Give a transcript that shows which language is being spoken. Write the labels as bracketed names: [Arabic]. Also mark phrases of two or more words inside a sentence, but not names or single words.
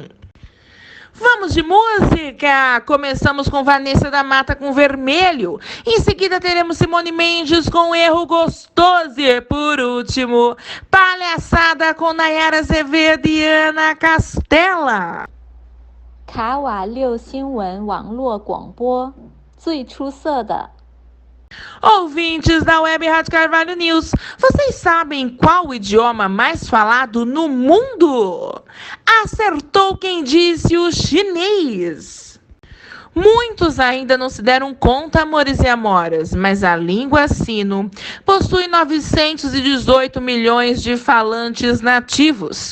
[Portuguese] Vamos de música! Começamos com Vanessa da Mata com Vermelho. Em seguida teremos Simone Mendes com Erro Gostoso. E por último, Palhaçada com Nayara Azevedo e Ana Castela. [Chinese] 卡瓦六新闻网络广播，最出色的。 [Portuguese] Ouvintes da Web Rádio Carvalho News, vocês sabem qual o idioma mais falado no mundo? Acertou quem disse o chinês. Muitos ainda não se deram conta, amores e amoras, mas a língua sino possui 918 milhões de falantes nativos.